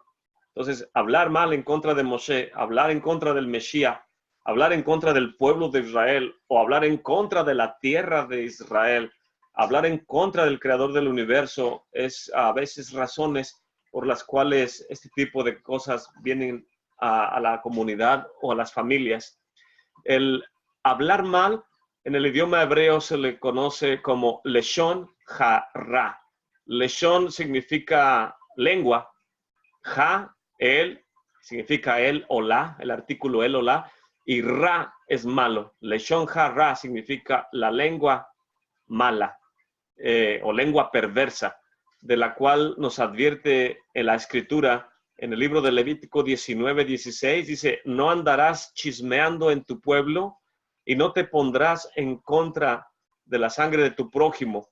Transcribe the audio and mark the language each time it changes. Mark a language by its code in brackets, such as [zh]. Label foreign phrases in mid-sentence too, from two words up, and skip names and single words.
[es] Entonces, hablar mal en contra de Moshe, hablar en contra del Mesías, hablar en contra del pueblo de Israel, o hablar en contra de la tierra de Israel, hablar en contra del creador del universo, es a veces razones por las cuales este tipo de cosas vienen a la comunidad o a las familias. El hablar mal en el idioma hebreo se le conoce como [he] לשון הרע. [es] Leshon significa lengua, ha, el, significa el o la, el artículo el o la, y ra es malo. [he] לשון הרע [es] significa la lengua mala, o lengua perversa, de la cual nos advierte en la escritura, en el libro de Levítico 19:16, dice, no andarás chismeando en tu pueblo y no te pondrás en contra de la sangre de tu prójimo.